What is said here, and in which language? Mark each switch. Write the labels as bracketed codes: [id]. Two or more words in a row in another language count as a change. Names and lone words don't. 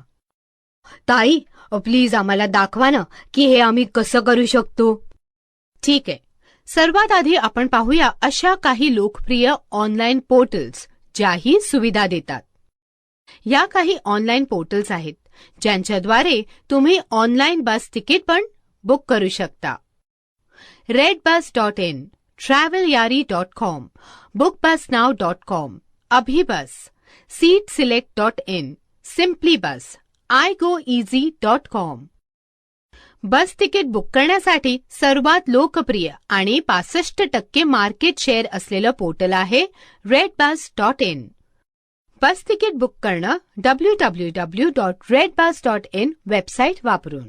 [mr] ताई, प्लीज आम्हाला दाखवा ना की हे आम्ही कसं करू शकतो. ठीक आहे, सर्वात आधी आपण पाहूया अशा काही लोकप्रिय [en] online portals [mr] ज्याही सुविधा देतात. या काही [en] online portals [mr] आहेत ज्यांच्याद्वारे तुम्ही [en] online bus ticket [mr] पण बुक करू शकता. redbus.in, travelyaari.com, bookbusnow.com, अभिबस, seatselect.in, simplybus, igoeasy.com. [en] bus ticket [mr] बुक करण्यासाठी सर्वात लोकप्रिय आणि 65% [en] market share [mr] असलेलं पोर्टल आहे redbus.in. [en] bus ticket [mr] बुक करणं www.redbus.in वेबसाईट वापरून.